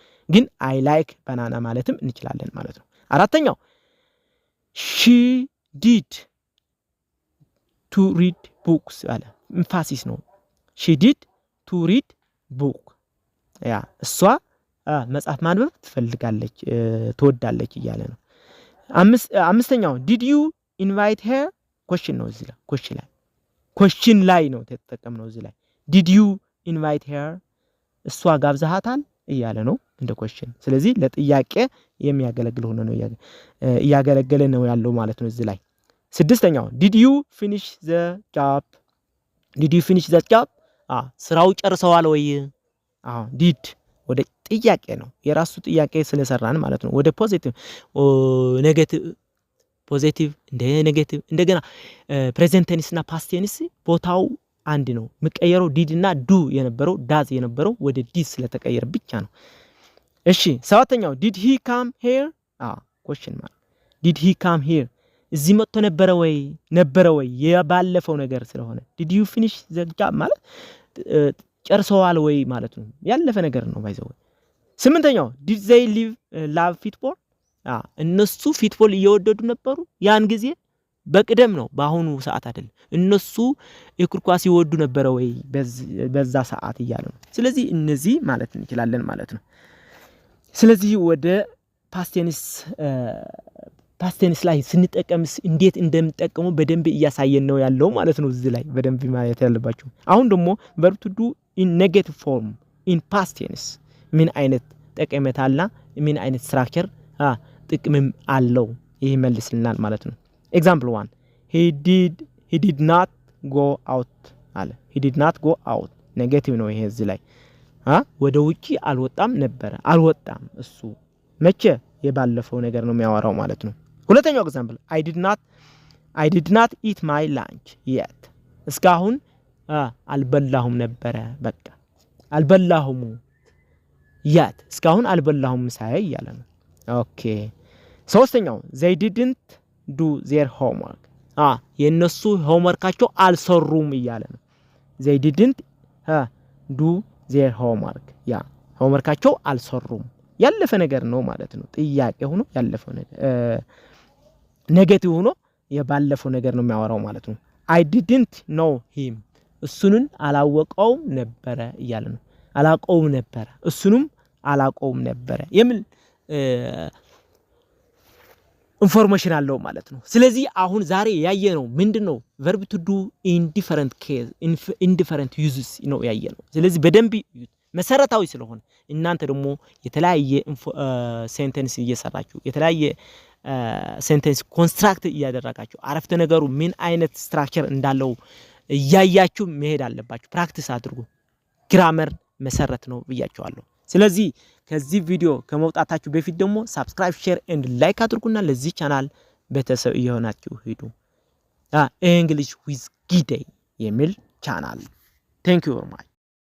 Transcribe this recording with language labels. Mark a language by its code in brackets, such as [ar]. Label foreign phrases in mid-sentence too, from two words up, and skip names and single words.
[am] ግን [en] I like banana [am] ማለትም እንችላለን ማለት ነው። አራተኛው [en] she did to read books [am] አለ ኢንፋሲስ ነው። [en] she did to read book [am] ያ እሷ መጽሐፍ ማንበብ ትፈልጋለች ትወዳለች እያለ ነው። አምስተኛው [en] did you invite her question [am] ነው። እዚህ ላይ question ላይ ነው ተጠቀምነው። እዚህ ላይ [en] did you invite her [am] እሷ ጋብዛሃታል እያለ ነው እንደ question። ስለዚህ ለጥያቄ የሚያገለግል ሆኖ ነው እያገለገለ ነው ያለው ማለት ነው። እዚህ ላይ ስድስተኛው [en] did you finish the job [am] ስራው ጨርሰዋል ወይ? did ወደ ጥያቄ ነው የራሱ ጥያቄ ስለሰራን ማለት ነው። ወደ ፖዚቲቭ እንደ ኔጌቲቭ እንደገና [en] present tense [am] እና [en] past tense [am] ቦታው አንድ ነው። መቀየረው ዲድ እና ዱ የነበረው ዳዝ የነበረው ወደ ዲድ ስለተቀየረ ብቻ ነው። እሺ ሰባተኛው [en] did he come here question mark did he come here [am] እዚህ መጥቶ ነበረ ወይ የባለፈው ነገር ስለሆነ [en] did you finish the job [am] ማለት ጨርሰዋል ወይ ማለት ነው። ያለፈ ነገር ነው ባይዘው። ስምንተኛው [en] did they love football [am] እነሱ ፉትቦል እየወደዱ ነበሩ ያን ጊዜ በቅደም ነው በአሁኑ ሰዓት አይደለም። እነሱ እግር ኳስ ይወዱ ነበር ወይ በዛ ሰዓት እያለ ነው። ስለዚህ እነዚህ ማለት እንችላለን ማለት ነው። ስለዚህ ወደ [en] past tense [am] ላይ ስንጠቀምስ እንዴት እንደምንጠቀመው በደንብ እያሳየን ነው ያለው ማለት ነው። እዚህ ላይ በደንብ ማየት ያለባችሁ። አሁን ደግሞ [en] verb to do in negative form in past tense [am] ምን አይነት ጠቀሜታና ምን አይነት ስትራክቸር ጥቅምም አለው ይሄ መልስልናል ማለት ነው። [en] example 1 he did not go out [am] አለ [en] he did not go out [am] ኔጌቲቭ ነው ይሄ እዚህ ላይ ወደ ውጪ አልወጣም እሱ መቼ የባለፈው ነገር ነው የሚያወራው ማለት ነው። ሁለተኛው ኤግዛምፕል [en] I did not eat my lunch yet [am] እስካሁን አልበላሁም ነበረ በቃ አልበላሁም yet እስካሁን አልበላሁም ሳይ ያለ ነው። ኦኬ ሶስተኛው [en] they didn't do their [am] homework የነሱ ሆምወርካቸው አልሰሩም እያለ ነው። [en] they didn't do their homework [am] ሆምወርካቸው አልሰሩም ያለፈ ነገር ነው ማለት ነው። ጥያቄ ሆኖ ያለፈው ነገር ኔጌቲቭ ሆኖ የባለፈው ነገር ነው የሚያወራው ማለት ነው። [en] I didn't know him [am] እሱንን አላወቀውም ነበረ እያለ ነው። አላውቀውም ነበረ እሱንም አላውቀውም ነበረ የሚል ኢንፎርሜሽን አለው ማለት ነው። ስለዚህ አሁን ዛሬ ያየነው ምንድነው [en] verb to do in different case in different uses [am] ነው ያየነው። ስለዚህ በደንብ መሰረታዊ ስለሆነ እናንተ ደግሞ የተለያየ ሴንተንስ እየሰራችሁ የተለያየ ሴንተንስ ኮንስትራክት እያደረጋችሁ አረፍተ ነገሩ ምን አይነት ስትራክቸር እንዳለው እያያችሁ መሄድ አለባችሁ። ፕራክቲስ አድርጉ። ግራመር መሰረት ነው ብያችኋለሁ። ስለዚህ ከዚህ ቪዲዮ ከመውጣታችሁ በፊት ደግሞ [en] subscribe share and like [am] አድርጉና ለዚህ ቻናል ቤተሰብ እየሆናችሁ ሂዱ። English with Gide የሚል ቻናል። [en] Thank you very much.